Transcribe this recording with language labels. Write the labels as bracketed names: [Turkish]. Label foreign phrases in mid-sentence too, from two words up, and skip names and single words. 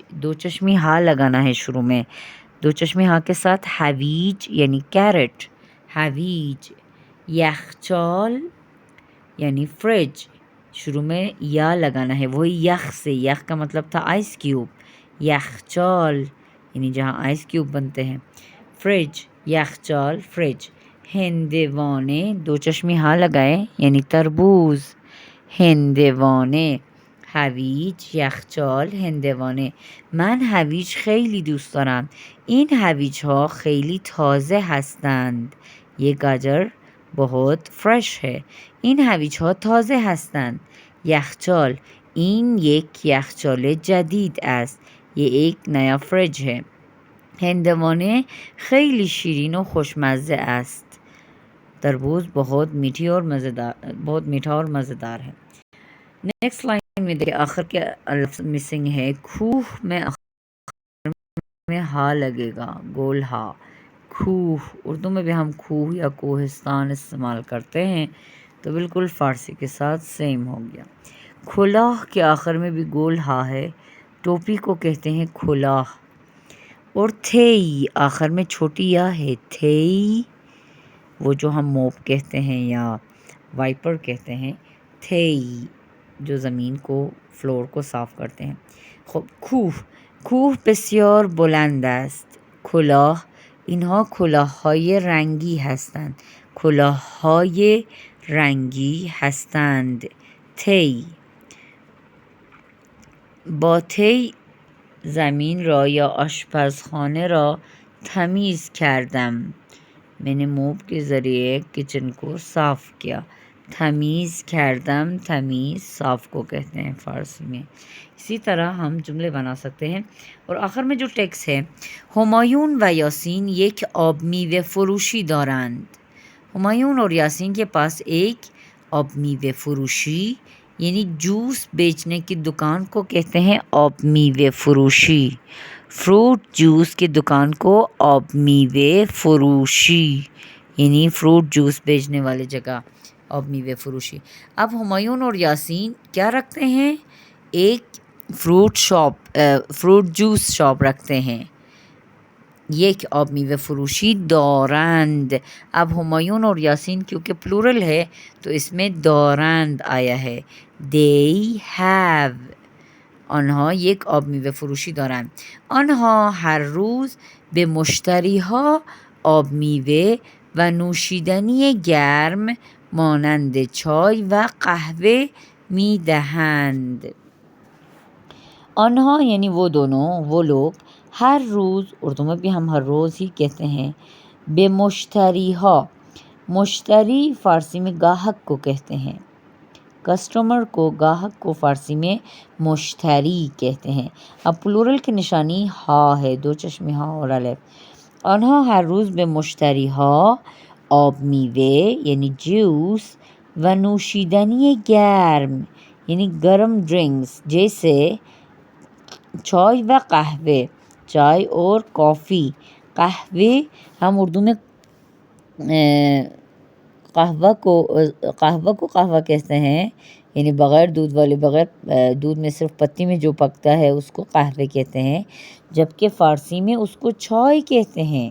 [Urdu] دو چشمی ہا لگانا ہے شروع میں. دو چشمی ہا کے ساتھ حویج یعنی کیرٹ. حویج. یخچال یعنی فریج. شروع میں یا لگانا ہے، وہی یخ سے. یخ کا مطلب تھا [English] ice cube. [Urdu] یخچال یعنی جہاں [English] ice cube [Urdu] بنتے ہیں. فریج، یخچال، فریج. ہندوانے. دو چشمی ہا لگائے یعنی تربوز. [Persian] هندوانه. هویج، یخچال، هندوانه. من هویج خیلی دوست دارم. این هویج ها خیلی تازه هستند. [Urdu] یہ گاجر بہت فریش ہے. [Persian] این هویج ها تازه هستند. یخچال. این یک یخچال جدید است. [Urdu] یہ ایک نیا فریج ہے. [Persian] هندوانه خیلی شیرین و خوشمزه است. [Urdu] تربوز بہت میٹھا اور مزیدار ہے. [English] next line [Urdu] میں دیکھیں آخر کے لفظ مسنگ ہے. کوہ میں آخر میں ہا لگے گا، گول ہا. کوہ اردو میں بھی ہم کوہ یا کوہستان استعمال کرتے ہیں تو بالکل فارسی کے ساتھ سیم ہو گیا. کھلاہ کے آخر میں بھی گول ہا ہے. ٹوپی کو کہتے ہیں کھلاہ. اور تھئی آخر میں چھوٹی یا ہے. تھئی وہ جو ہم موپ کہتے ہیں یا وائپر کہتے ہیں. تھئی جو زمین کو فلور کو صاف کرتے ہیں. [Persian] کوه بسیار بلند است. کلاه اینها کلاه‌های رنگی هستند. کلاه‌های رنگی هستند. طی با طی زمین را یا آشپزخانه را تمیز کردم. [Urdu] میں نے موپ کے ذریعے کچن کو صاف کیا. [Persian] تمیز کردم، [Urdu] تمیز صاف کو کہتے ہیں فارسی میں. اسی طرح ہم جملے بنا سکتے ہیں. اور آخر میں جو ٹیکس ہے، [Persian] ہمایون و یاسین یک آب میوه فروشی دارند. [Urdu] ہمایون اور یاسین کے پاس ایک [Persian] آب میوه فروشی [Urdu] یعنی جوس بیچنے کی دکان کو کہتے ہیں [Persian] آب میوه فروشی. [English] fruit juice [Urdu] کی دکان کو [Persian] آب میوه فروشی [Urdu] یعنی [English] fruit juice [Urdu] بیچنے والے جگہ [Persian] آب میوه فروشی. [Urdu] اب ہمایون اور یاسین کیا رکھتے ہیں؟ ایک [English] fruit juice shop [Urdu] رکھتے ہیں. یک آب میوه فروشی دارند. اب ہمایون اور یاسین کیونکہ پلورل ہے تو اس میں دارند آیا ہے. [English] they have. [Persian] آنها یک آب میوه فروشی دارند. آنها هر روز به مشتریها آب میوه و نوشیدنی گرم مانند چای و قهوه می دهند. [Urdu] آنها یعنی وہ دونوں، وہ لوگ، ہر روز اردو میں بھی ہم ہر روز ہی کہتے ہیں. [Persian] بے مشتری ہا، [Urdu] مشتری فارسی میں گاہک کو کہتے ہیں. کسٹمر کو، گاہک کو فارسی میں مشتری کہتے ہیں. اب پلورل کی نشانی ہا ہے، دو چشمی ہا اور الف. [Persian] آنها ہر روز به مشتری ها آب میوه [Urdu] یعنی جوس [Persian] و نوشیدنی گرم [Urdu] یعنی گرم ڈرنکس جیسے چائے [Persian] و قهوه، [Urdu] چائے اور کافی. قهوه ہم اردو میں قہوہ کو قہوہ کہتے ہیں یعنی بغیر دودھ والے، بغیر دودھ میں صرف پتی میں جو پکتا ہے اس کو قہوے کہتے ہیں، جبکہ فارسی میں اس کو چائے کہتے ہیں.